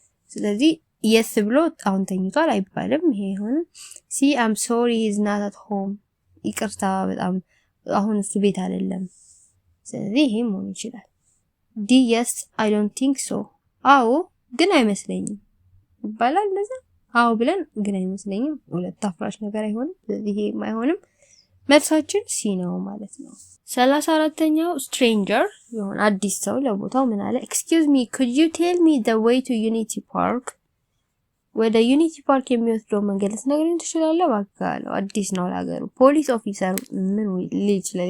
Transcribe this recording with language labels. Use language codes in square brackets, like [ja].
[am] ስለዚህ yes ብሎ አሁን ተኝቷል አይባልም። ይሄ ሆነ [en] see I'm sorry he's not at home [am] ይቅርታ በጣም አሁን እሱ ቤት አይደለም። ስለዚህ ይሄ መሆን ይችላል። D [en] yes I don't think so [am] አዎ ግን አይመስለኝም ይባላል። ለዛ አዎ ብለን ግን አይመስለኝም ሁለት አፍራሽ ነገር አይሆንም። ስለዚህ ይሄ አይሆንም። መልሳችን C ነው ማለት ነው። 34ኛው stranger የሆነ አዲስ ሰው ለቦታው ምን አለ? [en] Excuse me, could you tell me the way to Unity Park? [am] ወደ ዩኒቲ ፓርክ የሚወስደው መንገድ ልትነግረኝ ትችላለህ? ባካለው አዲስ ነው ለሀገሩ። ፖሊስ ኦፊሰር ምን ሊል ይችላል?